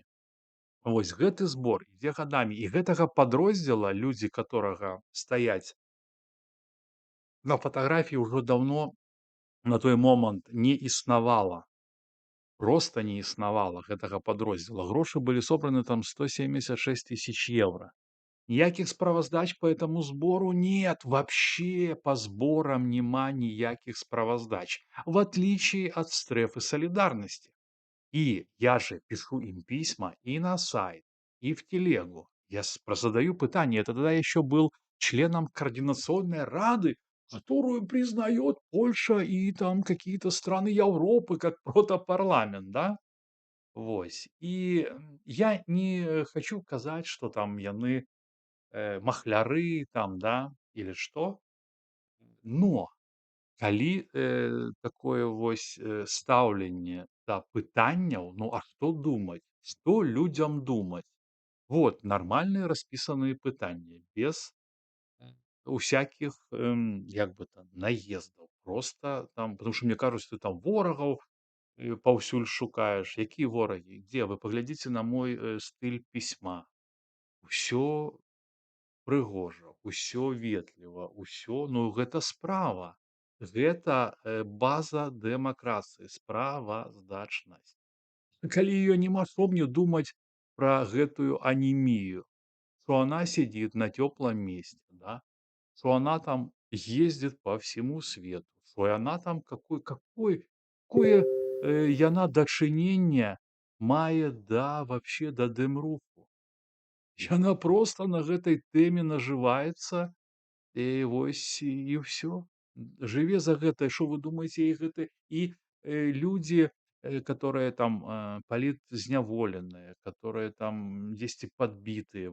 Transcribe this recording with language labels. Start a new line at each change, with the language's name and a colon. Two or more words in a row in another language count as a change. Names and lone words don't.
Belarusian: Вось гэты збор ідзе гадамі, і гэтага падроздзела, людзі которага стаяць на фатаграфіі, ўжо даўно на той момант не існавала. Проста не існавала гэтага падроздзела. Грошы былі собраны там 176 000 евро. Ніякіх справаздач
Russian: по этому сбору нет. Вообще по сборам
Belarusian: нема ніякіх справаздач.
Russian: В отличие от стрефы солидарности. И я же пишу им письма и на сайт, и в телегу.
Belarusian: Я задаю пытание.
Russian: Это тогда я еще был членом координационной рады, которую признает Польша и там какие-то страны Европы как протопарламент, да?
Belarusian: Вось. И я не хочу казать, что там яны махляры там, да,
Russian: или что.
Belarusian: Но калі такое вось стаўленне да пытанняў, ну а што думаць, што людзям думаць? Вот нармальныя распісаныя пытанні без усякіх як бы там наездаў,
Russian: просто там, потому что
Belarusian: мне кажуць, ты там ворагаў паўсюль шукаеш. Якія ворагі? Дзе? Вы паглядзіце на мой стыль пісьма. Усё прыгожа, усё ветліва, усё, ну гэта справа. Гэта база дэмакратыі, справаздачнасць. Калі ее няма, што мне думаць пра гэтую анемію,
Russian: что она сидит на теплом месте, да, что она там ездит по всему свету, что она там
Belarusian: какое яна дачыненне мае
Russian: да вообще да дэмруху.
Belarusian: Яна просто на гэтай тэме нажываецца. І вось і ўсё. Жыве за гэта, што вы думаеце, і гэта і людзі, которые там палітзняволеныя, которые там дзесьці падбітыя.